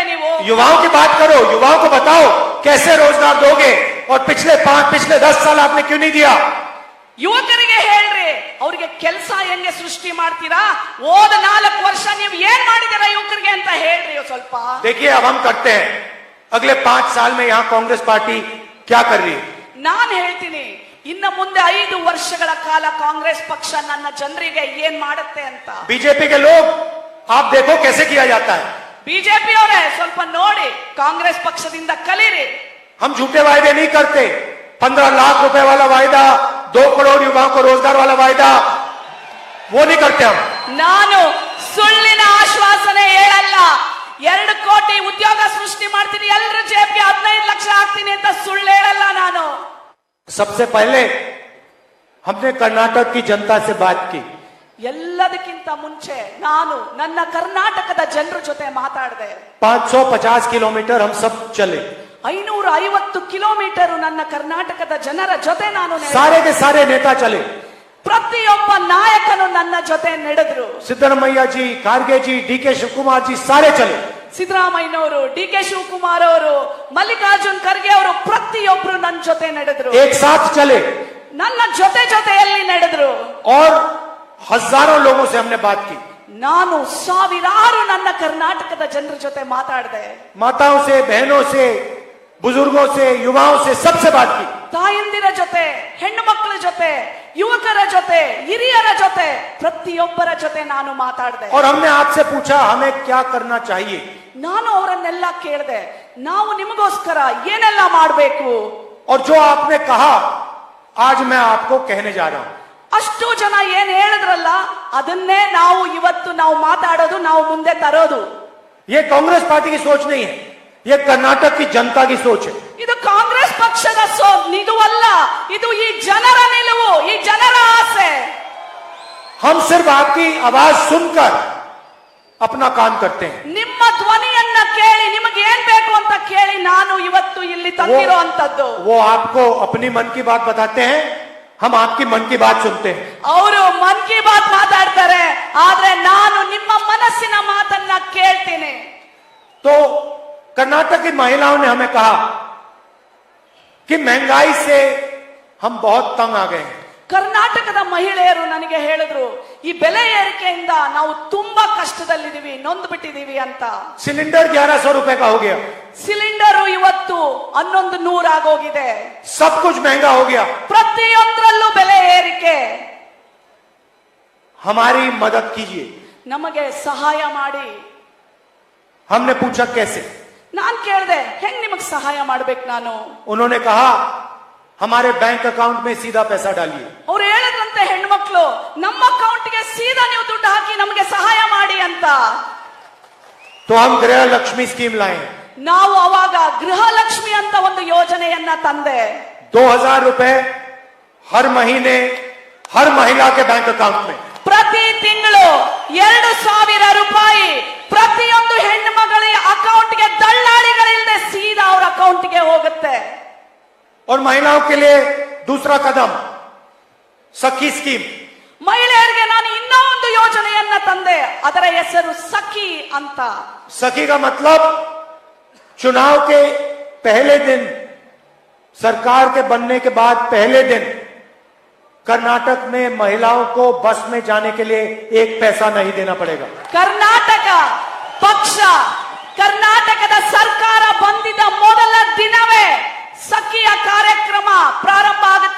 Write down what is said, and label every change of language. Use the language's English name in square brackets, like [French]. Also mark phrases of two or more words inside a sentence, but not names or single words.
[Kannada] ನೀವು [Hindi] युवाओं की बात करो, युवाओं को बताओ कैसे रोजगार दोगे, और पिछले 10 साल आपने क्यों नहीं दिया? [Kannada] ಯುವಕರಿಗೆ ಹೇಳ್ರಿ, ಅವ್ರಿಗೆ ಕೆಲಸ ಹೆಂಗೆ ಸೃಷ್ಟಿ ಮಾಡ್ತೀರಾ, ಹೋದ 4 ವರ್ಷ ನೀವು ಏನ್ ಮಾಡಿದಿರಾ ಯುವಕರಿಗೆ ಅಂತ ಹೇಳ್ರಿ ಸ್ವಲ್ಪ. [Hindi] देखिए, अब हम करते हैं, अगले 5 साल में यहाँ कांग्रेस पार्टी क्या कर रही है? [Kannada] ನಾನ್ ಹೇಳ್ತೀನಿ, ಇನ್ನು ಮುಂದೆ 5 ವರ್ಷಗಳ ಕಾಲ ಕಾಂಗ್ರೆಸ್ ಪಕ್ಷ ನನ್ನ ಜನರಿಗೆ ಏನ್ ಮಾಡುತ್ತೆ ಅಂತ. [Hindi] बीजेपी के लोग, आप देखो कैसे किया जाता है। [Kannada] ಬಿಜೆಪಿ ಅವರೇ, ಸ್ವಲ್ಪ ನೋಡಿ, ಕಾಂಗ್ರೆಸ್ ಪಕ್ಷದಿಂದ ಕಲೀರಿ. [Hindi] हम झूठे वायदे नहीं करते, 15 लाख रुपए वाला वायदा, 2 करोड़ युवाओं को रोजगार वाला वायदा, वो नहीं करते हम। [Kannada] ನಾನು ಸುಳ್ಳಿನ ಆಶ್ವಾಸನೆ ಹೇಳಲ್ಲ. 2 ಕೋಟಿ ಉದ್ಯೋಗ ಸೃಷ್ಟಿ ಮಾಡ್ತೀನಿ, ಎಲ್ಲರ ಜೇಬ್ಗೆ 15 ಲಕ್ಷ ಹಾಕ್ತೀನಿ ಅಂತ ಸುಳ್ಳು ಹೇಳಲ್ಲ ನಾನು. [Hindi] सबसे पहले हमने कर्नाटक की जनता से बात की, [Kannada] ಎಲ್ಲದಕ್ಕಿಂತ ಮುಂಚೆ ನಾನು ನನ್ನ ಕರ್ನಾಟಕದ ಜನರ ಜೊತೆ ಮಾತಾಡಿದೆ. [Hindi] 550 किलोमीटर हम सब चले, [Kannada] 550 ಕಿಲೋಮೀಟರ್ ನನ್ನ ಕರ್ನಾಟಕದ ಜನರ ಜೊತೆ ನಾನು ನಡೆದೆ. [Hindi] सारे के सारे नेता चले, [Kannada] ಪ್ರತಿಯೊಬ್ಬ ನಾಯಕನು ನನ್ನ ಜೊತೆ ನಡೆದ್ರು. [Hindi] सिद्धरमैया जी, खारगे जी, DK शिवकुमार जी, सारे चले। [Kannada] ಸಿದ್ದರಾಮಯ್ಯನವರು, DK ಶಿವಕುಮಾರ್ ಅವರು, ಮಲ್ಲಿಕಾರ್ಜುನ್ ಖರ್ಗೆ ಅವರು, ಪ್ರತಿಯೊಬ್ರು ನನ್ನ ಜೊತೆ ನಡೆದ್ರು. [Hindi] एक साथ चले [Kannada] ನನ್ನ ಜೊತೆಯಲ್ಲಿ ನಡೆದ್ರು. [Hindi] और हजारों लोगों से हमने बात की, [Kannada] ನಾನು ಸಾವಿರಾರು ನನ್ನ ಕರ್ನಾಟಕದ ಜನರ ಜೊತೆ ಮಾತಾಡಿದೆ. [Hindi] माताओं से, बहनों से, बुजुर्गों से, युवाओं से, सबसे बात की। [Kannada] ತಾಯಂದಿರ ಜೊತೆ, ಹೆಣ್ಣು ಮಕ್ಕಳ ಜೊತೆ, ಯುವಕರ ಜೊತೆ, ಹಿರಿಯರ ಜೊತೆ, ಪ್ರತಿಯೊಬ್ಬರ ಜೊತೆ ನಾನು ಮಾತಾಡಿದೆ. [Hindi] और हमने आपसे पूछा हमें क्या करना चाहिए। [Kannada] ನಾನು ಅವರನ್ನೆಲ್ಲ ಕೇಳಿದೆ, ನಾವು ನಿಮಗೋಸ್ಕರ ಏನೆಲ್ಲ ಮಾಡಬೇಕು. [Hindi] और जो आपने कहा आज मैं आपको कहने जा रहा हूं। [Kannada] ಅಷ್ಟು ಜನ ಏನ್ ಹೇಳಿದ್ರಲ್ಲ, ಅದನ್ನೇ ನಾವು ಇವತ್ತು ನಾವು ಮಾತಾಡೋದು, ನಾವು ಮುಂದೆ ತರೋದು. [Hindi] ये कांग्रेस पार्टी की सोच नहीं है, ये कर्नाटक की जनता की सोच है। [Kannada] ಇದು ಕಾಂಗ್ರೆಸ್ ಪಕ್ಷದ ನಿಲುವಲ್ಲ, ಇದು ಈ ಜನರ ನಿಲುವು, ಈ ಜನರ ಆಸೆ. [Hindi] हम सिर्फ आपकी आवाज सुनकर अपना काम करते हैं। [Kannada] ನಿಮ್ಮ ಧ್ವನಿಯನ್ನ ಕೇಳಿ, ನಿಮಗೆ ಏನ್ ಬೇಕು ಅಂತ ಕೇಳಿ ನಾನು ಇವತ್ತು ಇಲ್ಲಿ ತಂದಿರೋ ಅಂತದ್ದು. [Hindi] वो आपको अपनी मन की बात बताते हैं, हम आपकी मन की बात सुनते हैं। [Kannada] ಅವರು ಮನ್ ಕಿ ಬಾತ್ ಮಾತಾಡ್ತಾರೆ, ಆದ್ರೆ ನಾನು ನಿಮ್ಮ ಮನಸ್ಸಿನ ಮಾತನ್ನ ಕೇಳ್ತೀನಿ. [Hindi] तो कर्नाटक की महिलाओं ने हमें कहा कि महंगाई से हम बहुत तंग आ गए हैं। [Kannada] ಕರ್ನಾಟಕದ ಮಹಿಳೆಯರು ನನಗೆ ಹೇಳಿದ್ರು, ಈ ಬೆಲೆ ಏರಿಕೆಯಿಂದ ನಾವು ತುಂಬಾ ಕಷ್ಟದಲ್ಲಿದ್ದೀವಿ, ನೊಂದು ಬಿಟ್ಟಿದೀವಿ ಅಂತ. [Hindi] सिलेंडर 1100 रुपए का हो गया, [Kannada] ಸಿಲಿಂಡರ್ ಇವತ್ತು 1100 ಆಗೋಗಿದೆ. [Hindi] सब कुछ महंगा हो गया। [Kannada] ಪ್ರತಿಯೊಂದರಲ್ಲೂ ಬೆಲೆ ಏರಿಕೆ. [Hindi] हमारी मदद कीजिए। [Kannada] ನಮಗೆ ಸಹಾಯ ಮಾಡಿ. [Hindi] हमने पूछा कैसे? [Kannada] ನಾನ್ ಕೇಳಿದೆ, ಹೆಂಗ್ ನಿಮಗ್ ಸಹಾಯ ಮಾಡ್ಬೇಕು ನಾನು? [Hindi] उन्होंने कहा हमारे [English] bank account [Hindi] में सीधा पैसा डालिए। [Kannada] ಅವ್ರು ಹೇಳಿದ್ರಂತೆ ಹೆಣ್ಮಕ್ಳು, ನಮ್ಮ ಅಕೌಂಟ್ಗೆ ಸೀದಾ ನೀವು ದುಡ್ಡು ಹಾಕಿ ನಮಗೆ ಸಹಾಯ ಮಾಡಿ ಅಂತ. [Hindi] तो हम गृह लक्ष्मी स्कीम लाए, [Kannada] ನಾವು ಅವಾಗ ಗೃಹಲಕ್ಷ್ಮಿ ಅಂತ ಒಂದು ಯೋಜನೆಯನ್ನ ತಂದೆ. [Hindi] 2000 रुपए हर महीने हर महिला के [English] bank account [Hindi] में। [Kannada] ಪ್ರತಿ ತಿಂಗಳು 2,000 ರೂಪಾಯಿ ಪ್ರತಿಯೊಂದು ಹೆಣ್ಣು ಮಗಳ ಅಕೌಂಟ್ಗೆ ದಳ್ಳಾಳಿಗಳಿಲ್ಲದೆ ಸೀದಾ ಅವ್ರ ಅಕೌಂಟ್ಗೆ ಹೋಗುತ್ತೆ. [Hindi] और महिलाओं के लिए दूसरा कदम सखी स्कीम। [Kannada] ಮಹಿಳೆಯರಿಗೆ ನಾನು ಇನ್ನೂ ಒಂದು ಯೋಜನೆಯನ್ನ ತಂದೆ, ಅದರ ಹೆಸರು ಸಖಿ ಅಂತ. [Hindi] सखी का मतलब चुनाव के पहले दिन, सरकार के बनने के बाद पहले दिन कर्नाटक में महिलाओं को बस में जाने के लिए एक पैसा नहीं देना पड़ेगा। [Kannada] ಕರ್ನಾಟಕ ಪಕ್ಷ, ಕರ್ನಾಟಕದ ಸರ್ಕಾರ ಬಂದಿದ್ದ ಮೊದಲ ದಿನವೇ ಸಖಿಯ ಕಾರ್ಯಕ್ರಮ ಪ್ರಾರಂಭ ಆಗುತ್ತೆ.